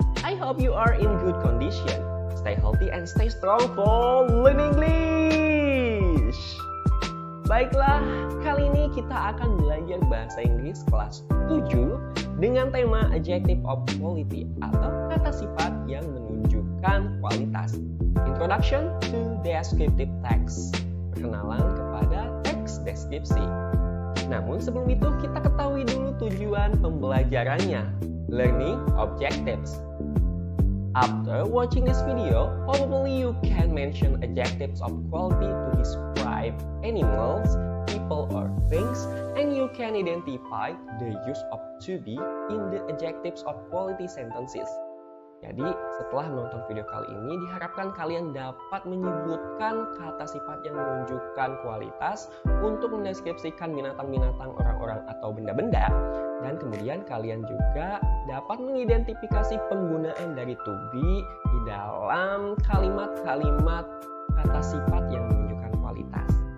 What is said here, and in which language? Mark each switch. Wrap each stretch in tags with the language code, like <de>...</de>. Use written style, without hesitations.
<en>I hope you are in good condition. Stay healthy and stay strong for learning English.</en> <id>Baiklah, kali ini kita akan belajar bahasa Inggris kelas 7 dengan tema Adjective of Quality atau kata sifat yang menunjukkan kualitas.</id> <en>Introduction to Descriptive Text.</en> <id>Perkenalan kepada teks deskripsi. Namun sebelum itu kita ketahui dulu tujuan pembelajarannya.</id> <en>Learning Objectives. After watching this video, probably you can mention adjectives of quality to describe animals, people, or things, and you can identify the use of to be in the adjectives of quality sentences.</en> <id>Jadi, setelah menonton video kali ini, diharapkan kalian dapat menyebutkan kata sifat yang menunjukkan kualitas untuk mendeskripsikan binatang-binatang, orang-orang, atau benda-benda. Dan kemudian kalian juga dapat mengidentifikasi penggunaan dari to be di dalam kalimat-kalimat kata sifat yang menunjukkan kualitas.</id>